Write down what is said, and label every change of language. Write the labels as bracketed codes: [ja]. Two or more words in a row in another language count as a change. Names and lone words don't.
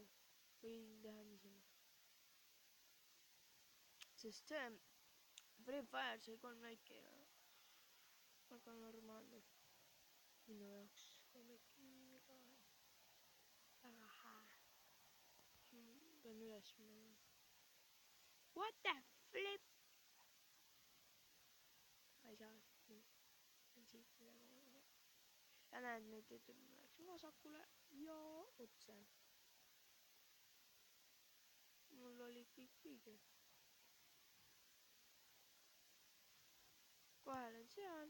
[et] Võin teha niisama. Sest see Free Fire sai 3 laiki ja väga normaalne. Minu jaoks 3 laiki väga hää. Pean üles minema. [en] What the flip? [et] Ma ei saa. Siit midagi. Ja näed, nüüd ütleb, ma läksin vasakule ja otse. Mul oli kõik õige. Kohe olen seal.